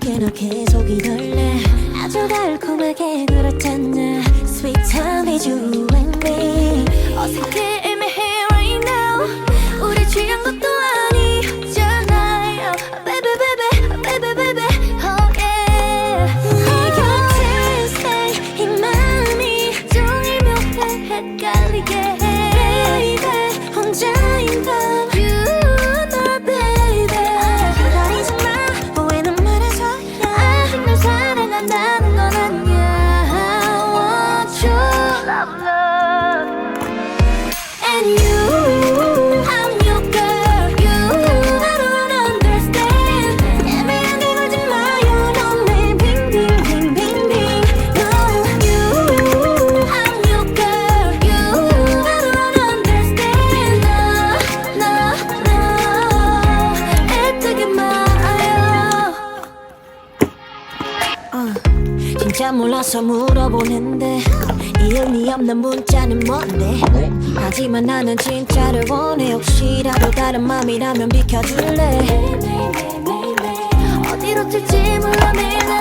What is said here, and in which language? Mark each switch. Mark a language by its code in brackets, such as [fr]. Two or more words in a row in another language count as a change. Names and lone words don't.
[ko] 계속 이럴래 아주 달콤하게 그렇잖아 [en] Sweet time is you and me [ko] 어색해 애매해 [en] right now [ko] 우리 취한 것도 아니잖아요 [en] Baby baby baby baby oh yeah [ko] 네 곁에 stay 이 맘이 종일 묘해 헷갈리게 해 Baby 혼자인 밤 You [en] know baby [ko] 기다리지 마 오해는 말해줘야 아직 널 사랑한다는 건 아니야 [en] I want you love love And you I'm your girl You I don't understand [ko] 애매하게 굴지 마요 넌 내 빙빙빙빙빙 [en] No You I'm your girl You I don't understand [ko] No 애타게 마요 진짜 몰라서 물어보는데 이 의미 없는 문자는 뭔데 하지만 나는 진짜를 원해 혹시라도 다른 맘이라면 비켜줄래 어디로 튈지 몰라 매일